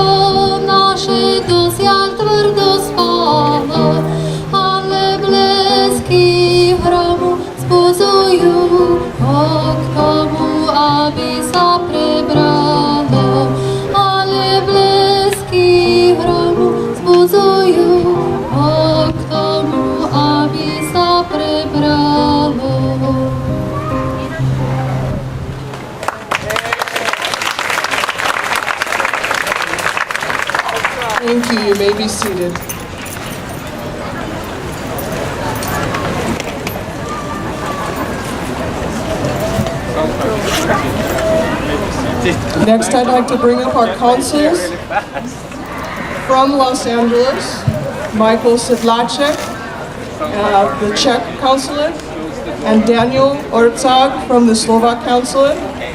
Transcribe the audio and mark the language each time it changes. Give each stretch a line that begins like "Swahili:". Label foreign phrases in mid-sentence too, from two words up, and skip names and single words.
Slovak: naše dosiaľ tvrdo spalo, ale blesky hromu zbuzujú ho k tomu, aby sa prebralo, ale blesky hromu zbuzujú ho k tomu, aby sa prebralo.
English: Thank you. You may be seated. Next, I'd like to bring up our consuls from Los Angeles, Michael Sedlacek, the Czech consulate, and Daniel Orcag from the Slovak consulate.